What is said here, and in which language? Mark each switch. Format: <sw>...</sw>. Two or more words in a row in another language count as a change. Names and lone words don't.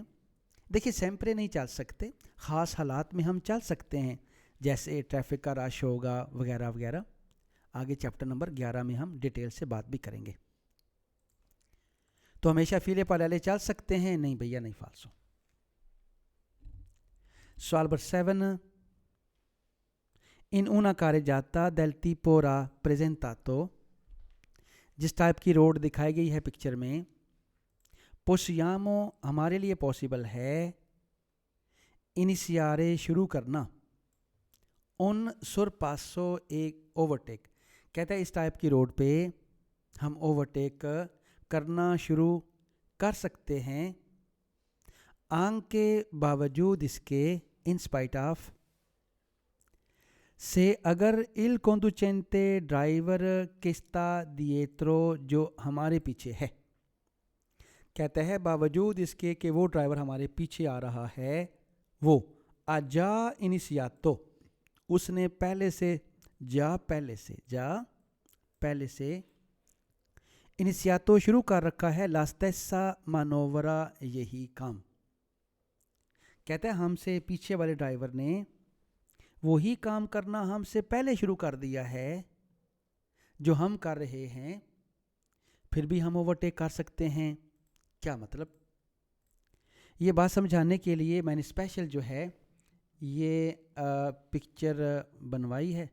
<hi>देखिए सेम्परे नहीं चल सकते, ख़ास हालात में हम चल सकते हैं, जैसे ट्रैफिक का रश होगा वगैरह वगैरह। आगे चैप्टर नंबर 11 में हम डिटेल से बात भी करेंगे। तो हमेशा</hi> <it>file parallele</it> <hi>चल सकते हैं? नहीं भैया नहीं, फाल्सो। सवाल नंबर 7, इन una carreggiata del tipo rappresentato, जिस टाइप की रोड दिखाई गई है पिक्चर में, possiamo हमारे लिए पॉसिबल है, iniziare शुरू करना,</hi> <it>un sorpasso</it> <hi>एक ओवरटेक, कहता है इस टाइप की रोड पे हम ओवरटेक करना शुरू कर सकते हैं, आंग के बावजूद इसके,</hi> <en>in spite of,</en> <hi>से अगर</hi> <it>il conducente</it> <hi>ड्राइवर</hi> <it>che sta dietro,</it> <hi>जो हमारे पीछे है। कहते हैं बावजूद इसके कि वो ड्राइवर हमारे पीछे आ रहा है, वो</hi> <it>ha già iniziato,</it> <hi>उसने पहले से, पहले से iniziato शुरू कर रखा है,</hi> <it>la stessa manovra,</it> <hi>यही काम। कहते हैं हमसे पीछे वाले ड्राइवर ने वही काम करना हमसे पहले शुरू कर दिया है जो हम कर रहे हैं, फिर भी हम ओवरटेक कर सकते हैं। क्या मतलब? ये बात समझाने के लिए मैंने स्पेशल जो है ये पिक्चर बनवाई है।</hi>